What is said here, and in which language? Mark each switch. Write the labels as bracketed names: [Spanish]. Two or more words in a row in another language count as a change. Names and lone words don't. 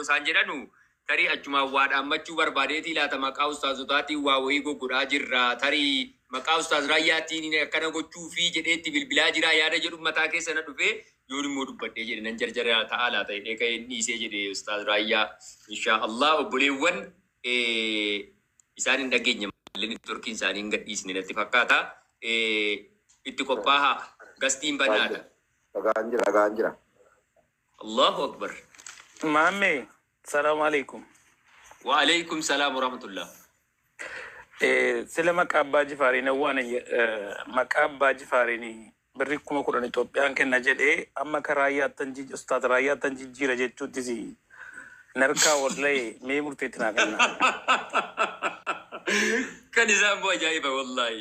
[Oromo] isaan jedhanu tarii achumaan waa dhaammachuu barbaadeetii laata maqaa Ustaazotaatiin waa wayii goggodhaa jirra tarii maqaa Ustaaz Raayyaatiin akkana gochuu fi jedheetti bilbilaa jira yaada jedhu mataa keessa na dhufee yoon immoo dubbadhee jedhe nan jarjara ta'aa laata hidhee ka'ee dhiisee jedhe Ustaaz Raayyaa [Arabic] إن شاء الله [Oromo] obboleewwan isaan hin dhageenye malleen turkiin isaanii hin gadhiisne natti fakkaata itti qophaa'a. Gastiin banaadha. Dhagaan jira. [Arabic] الله أكبر. Maame, سلام عليكم. وعليكم السلام ورحمة الله. [Oromo] Sila maqaa abbaa Jifaariin waan maqaa abbaa Jifaariin birri 10,000 Itoophiyaan kenna jedhee amma karaa Raayyaattan Ustaaz Raayyaattan jijjiira jechuuttis narkaa wallahi mee murteetti naa kenna. Kan isaan bu'aa ajaa'iba wallahi.